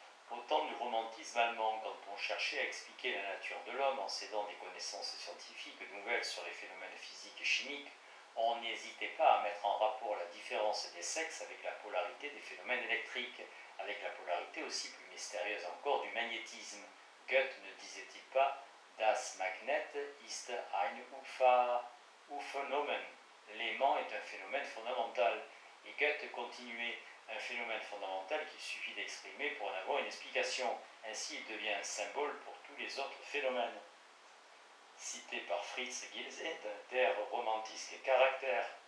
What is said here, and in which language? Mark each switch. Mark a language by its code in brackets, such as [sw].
[fr] Au temps du romantisme allemand, quand on cherchait à expliquer la nature de l'homme en s'aidant des connaissances scientifiques nouvelles sur les phénomènes physiques et chimiques, on n'hésitait pas à mettre en rapport la différence différence des sexes avec la polarité des phénomènes électriques, avec la polarité aussi plus mystérieuse encore du magnétisme. Goethe ne disait-il pas [de] Das Magnet ist ein Phänomen. [fr] L'aimant est un phénomène fondamental. Et Goethe continuait un phénomène fondamental qu'il suffit d'exprimer pour en avoir une explication. Ainsi, il devient un symbole pour tous les autres phénomènes. Cité par Fritz Gilse, der romantische Charakter.